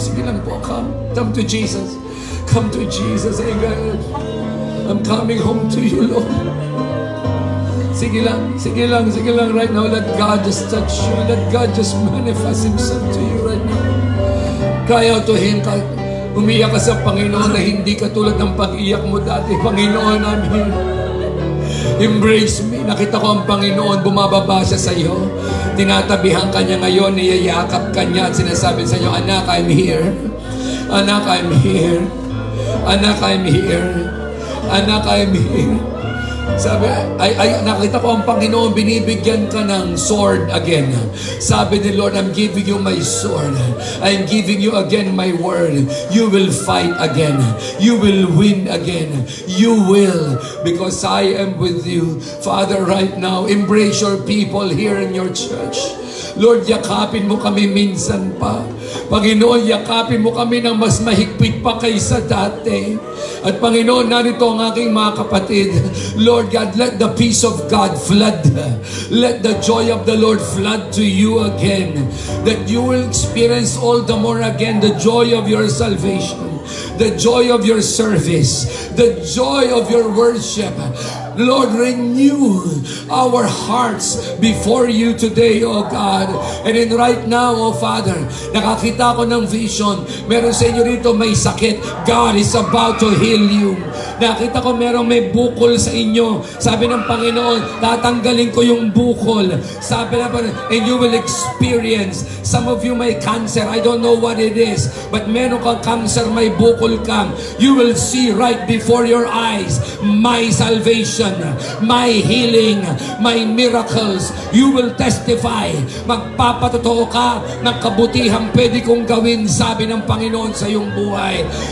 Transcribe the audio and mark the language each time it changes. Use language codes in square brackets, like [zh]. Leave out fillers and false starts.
[tl] Sige lang po, [en] come. Come to Jesus. Come to Jesus. Hey, God. I'm coming home to you, Lord. [tl] Sige lang. [en] Right now, let God just touch you. Let God just manifest Himself to you right now. Cry out to Him. [tl] Umiyak ka sa Panginoon na hindi katulad ng pag-iyak mo dati. [en] Panginoon, I'm here. Embrace me. [tl] Nakita ko ang Panginoon, bumababa siya sa iyo. Tinatabihan ka niya ngayon, niyayakap ka niya at sinasabi sa iyo, anak, [en] I'm here. Anak, I'm here. Anak, I'm here. Anak, I'm here. [tl] Sabi, nakita ko ang Panginoon, binibigyan ka ng [en] sword again. [tl] Sabi ni [en] Lord, I'm giving you my sword. I'm giving you again my word. You will fight again. You will win again. You will, because I am with you. Father, right now, embrace your people here in your church. [tl] Lord, yakapin mo kami minsan pa. Panginoon, yakapin mo kami ng mas mahigpit pa kaysa dati. At Panginoon, narito ang aking mga kapatid. [en] Lord God, let the peace of God flood. Let the joy of the Lord flood to you again. That you will experience all the more again the joy of your salvation. The joy of your service. The joy of your worship. Lord, renew our hearts before you today, oh God. And then right now, oh Father, [tl] nakakita ko ng [en] vision. [tl] Meron sa inyo rito may sakit. [en] God is about to heal you. [tl] Nakita ko meron may bukol sa inyo. Sabi ng Panginoon, tatanggalin ko yung bukol. Sabi na [en] and you will experience. Some of you may cancer. I don't know what it is. But [tl] meron kang cancer, may bukol ka. [en] You will see right before your eyes my salvation, my healing, my miracles. You will testify. [tl] Magpapatotoo ka ng kabutihang pwede kong gawin, sabi ng Panginoon sa iyong buhay.